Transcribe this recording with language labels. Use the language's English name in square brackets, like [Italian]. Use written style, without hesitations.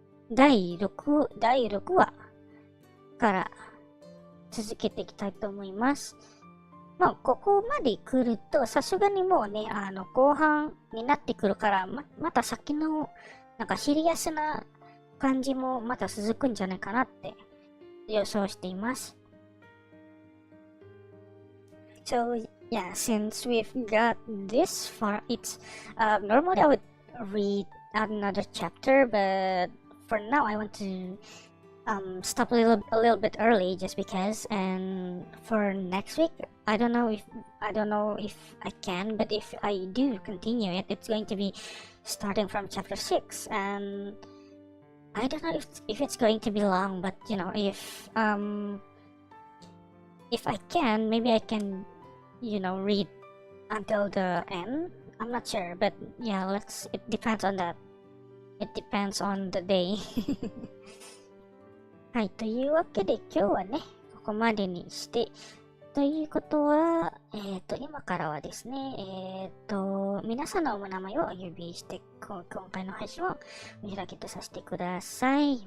[Japanese] 第6話から続けていきたいと思います。ここまで来ると、さすがにもうね、後半になってくるから、また先の、なんかシリアスな感じもまた続くんじゃないかなって予想しています。 [English] So, yeah, since we've got this far, it's, normally I would read another chapter, but for now I want to, stop a little bit early just because, and for next week, I don't know if I can, but if I do continue it, it's going to be starting from chapter 6, and I don't know if it's going to be long, but you know, if I can, maybe I can, read until the end. I'm not sure, but yeah, it depends on that. It depends on the day. [Japanese] はい、というわけで今日はね、ここまでにして、ということは、今からはですね、皆さんのお名前をお呼びして、今回の配信をお開きとさせてください。